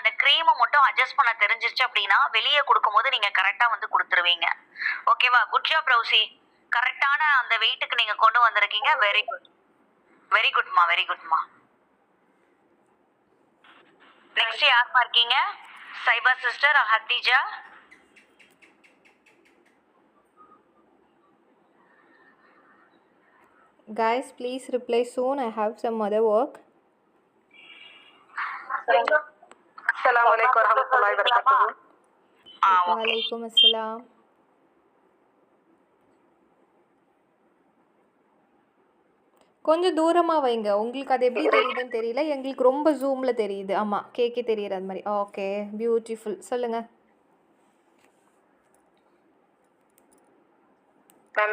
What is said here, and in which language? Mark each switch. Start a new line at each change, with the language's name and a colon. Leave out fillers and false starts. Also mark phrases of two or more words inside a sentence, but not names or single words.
Tamil: அந்த க்ரீமை மட்டும் அட்ஜஸ்ட் பண்ண தெரிஞ்சிருச்சு அப்படின்னா வெளியே கொடுக்கும் போது நீங்க கரெக்டா வந்து கொடுத்துருவீங்க, ஓகேவா?
English: good job
Tamil: ரௌசி, கரெக்டான அந்த வெயிட்டுக்கு நீங்க கொண்டு வந்திருக்கீங்க.
English: very good, very goodமா, very goodமா.
Tamil: நெக்ஸ்ட் யாருமா இருக்கீங்க? சைபா சிஸ்டர், ஹத்திஜா?
English: Guys, please reply soon. I have some other work.
Arabic: السلام عليكم ورحمة الله وبركاته.
Tamil: ஓகே.
Arabic: وعليكم السلام.
Tamil: கொஞ்சம் தூரமாக வைங்க. உங்களுக்கு அது எப்படி தெரியுதுன்னு தெரியல, எங்களுக்கு ரொம்ப ஜூமில் தெரியுது. ஆமாம், கேக்கே தெரியுற அது மாதிரி.
English: okay, beautiful.
Tamil: சொல்லுங்கள் மேம்.